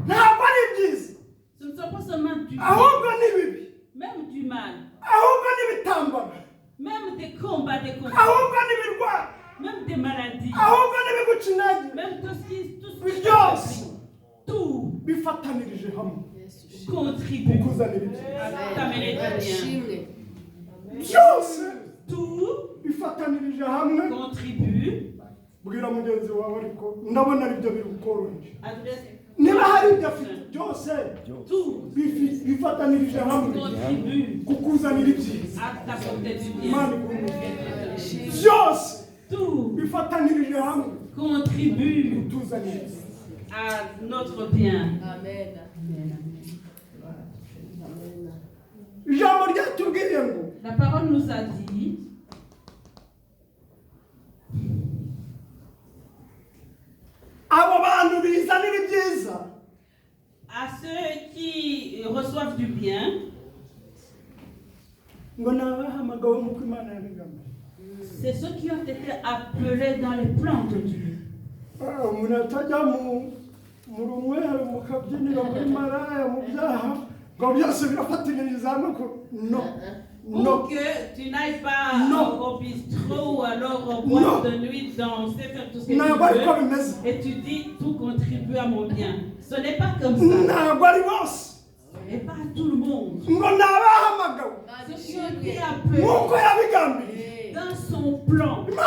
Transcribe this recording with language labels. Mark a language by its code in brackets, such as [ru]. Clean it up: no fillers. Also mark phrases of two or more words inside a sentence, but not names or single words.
[fr] Ce ne sont pas seulement du bien, même du mal, même des combats, des conflits, même des maladies, même tout ce qui tout contribue à t'amener du bien. Tout contribue. [rw] Niba hari ibyo afite byose bifatanirije hamwe kukuzanira ibyiza. Byose bifatanirije hamwe [fr] contribue [rw] kutuzanira [fr] à notre bien. Amen. [rw] Ijambo ryatubwiye ngo [fr] la parole nous a dit [rw] abo bantu bizanira ibyiza [fr] à ceux qui reçoivent du bien, [rw] ngo nabahamagawe nk'uko Imana yabigambiriye. [fr] c'est ceux qui ont été appelés dans les plans de Dieu. [rw] umuntu atajya mu rumwero mu kabyiniro muri maraya mu byaha ngo byose birafatiririza hamwe no [fr] Pour que tu n'ailles pas au bistrot ou alors au boîte de nuit danser, faire tout ce que tu veux. Et tu dis tout contribue à mon bien. Ce n'est pas comme ça. Ce n'est pas tout le monde. Ce qui est appelé dans son plan.